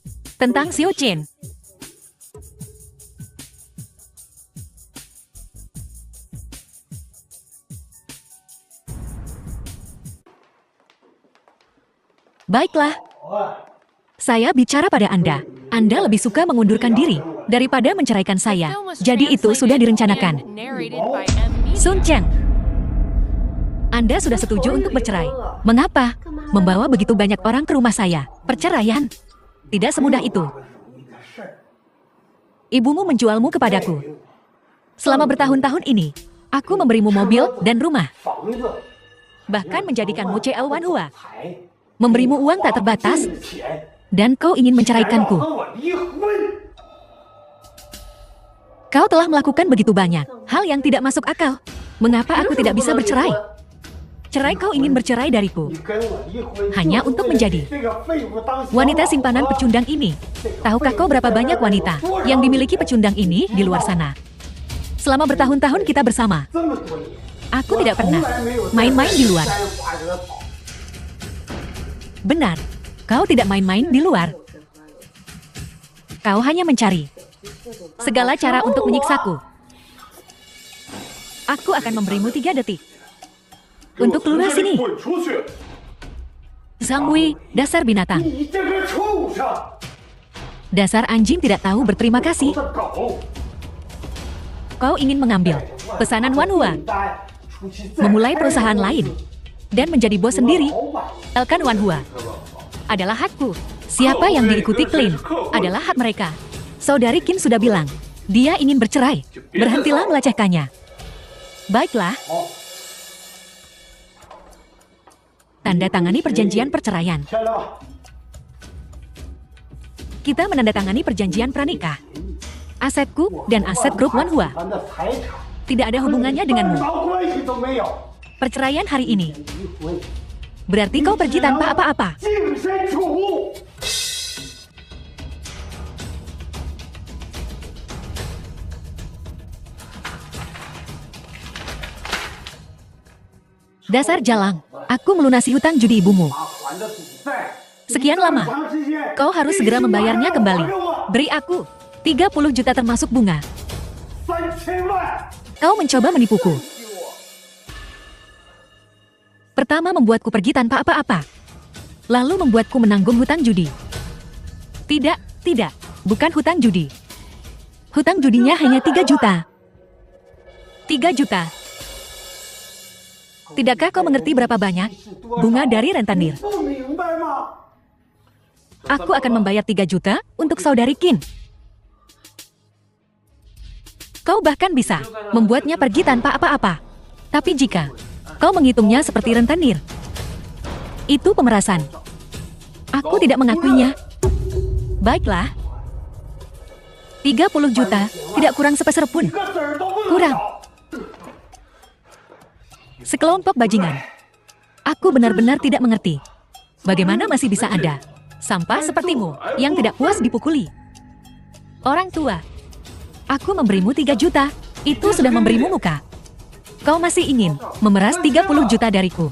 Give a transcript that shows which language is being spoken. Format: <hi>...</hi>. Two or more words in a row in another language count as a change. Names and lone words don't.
<id>Tentang Xiao Chen. Baiklah. Saya bicara pada Anda. Anda lebih suka mengundurkan diri daripada menceraikan saya.</id> <en>Film was</en> <id>Jadi itu sudah</id> <en>translated</en> <id>direncanakan.</id> <en>and narrated by M Media.</en> <id>Sun Cheng, Anda sudah setuju untuk bercerai. Mengapa? Membawa begitu banyak orang ke rumah saya. Perceraian? Tidak semudah itu. Ibumu menjualmu kepadaku. Selama bertahun-tahun ini, aku memberimu mobil dan rumah.</id> <zh>房子、</zh> <id>Bahkan menjadikanmu CEO Wanhua.</id> <zh>财、</zh> <id>Memberimu uang tak terbatas,</id> <zh>的钱，</zh> <id>dan kau ingin menceraikanku.</id> <zh>和我离婚。</zh> <id>Kau telah melakukan begitu banyak hal yang tidak masuk akal. Mengapa aku tidak bisa bercerai? Cerai kau ingin bercerai dariku</id> <zh>你跟我离婚，</zh> <id>hanya untuk menjadi</id> <zh>这个废物当小</zh> <id>wanita</id> <zh>老婆</zh> <id>simpanan pecundang ini. Tahukah kau berapa banyak wanita yang dimiliki pecundang ini di luar sana? Selama bertahun-tahun kita bersama,</id> <zh>这么多年，</zh> <id>aku tidak pernah</id> <zh>从来没有在</zh> <id>main-main di luar.</id> <zh>山花惹草。</zh> <id>Benar, kau tidak main-main di luar. Kau hanya mencari segala cara untuk menyiksaku. Aku akan memberimu 3 detik untuk keluar sini.</id> <zh>滚出去！</zh> <id>Zhang Wei, dasar binatang.</id> <zh>你这个畜生！</zh> <id>Dasar anjing tidak tahu berterima kasih.</id> <zh>的狗！</zh> <id>Kau ingin mengambil pesanan Wanhua,</id> <zh>单出去再</zh> <id>memulai perusahaan lain, dan menjadi bos sendiri.</id> <zh>老板，</zh> <id>Elkan Wanhua adalah hakku. Siapa yang diikuti Klein adalah hak mereka. Saudari Kim sudah bilang, dia ingin bercerai. Berhentilah melecehkannya. Baiklah. Tanda tangani perjanjian perceraian.</id> <zh>签了吧。</zh> <id>Kita menandatangani perjanjian pranikah. Asetku dan aset grup Wanhua</id> <zh>咱的财产</zh> <id>tidak ada hubungannya</id> <zh>半</zh> <id>denganmu.</id> <zh>毛关系都没有。</zh> <id>Perceraian hari ini</id> <zh>离婚，</zh> <id>berarti kau pergi tanpa apa-apa.</id> <zh>净身出户。什</zh> <id>Dasar jalang, aku melunasi hutang judi ibumu.</id> <zh>还的赌债，</zh> <id>Sekian lama,</id> <zh>长时间</zh> <id>kau harus segera membayarnya kembali. Beri aku 30 juta termasuk bunga.</id> <zh>3000万，</zh> <id>Kau mencoba menipuku. Pertama membuatku pergi tanpa apa-apa. Lalu membuatku menanggung hutang judi. Tidak, tidak. Bukan hutang judi. Hutang judinya hanya 3 juta. 3 juta. Tidakkah kau mengerti berapa banyak bunga dari rentenir?</id> <zh>不明白吗？</zh> <id>Aku akan membayar 3 juta untuk saudari Qin. Kau bahkan bisa membuatnya pergi tanpa apa-apa. Tapi jika kau menghitungnya seperti rentenir, itu pemerasan. Aku tidak mengakuinya. Baiklah. 30 juta, tidak kurang sepeser pun.</id> <zh>个子儿都不能</zh> <id>Kurang.</id> <zh>少。</zh> <id>Sekelompok bajingan. Aku benar-benar tidak mengerti. Bagaimana masih bisa ada sampah sepertimu yang tidak puas dipukuli? Orang tua. Aku memberimu 3 juta. Itu sudah memberimu muka. Kau masih ingin memeras 30 juta dariku.</id>